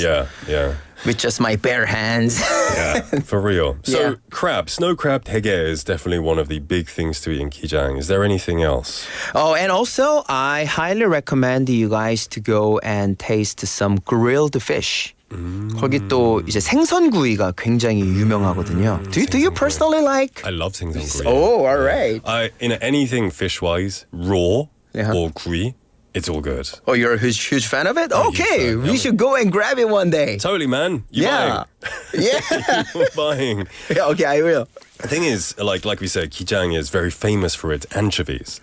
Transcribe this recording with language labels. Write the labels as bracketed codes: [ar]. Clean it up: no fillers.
[en] Yeah. With just my bare hands. Yeah, for real. So crab, snow crab, 대게 is definitely one of the big things to eat in Gijang. Is there anything else? Oh, and also I highly recommend you guys to go and taste some grilled fish. [ko] 거기 또 이제 생선구이가 굉장히 유명하거든요. [en] Do you personally like? I love 생선구이. Oh, all right. Anything fish-wise, raw or 구이, it's all good. Oh, you're a huge fan of it? Okay, we should go and grab it one day. Totally, man. You're buying. Yeah. You're buying. Yeah, okay, I will. The thing is, like we said, Gijang is very famous for its anchovies.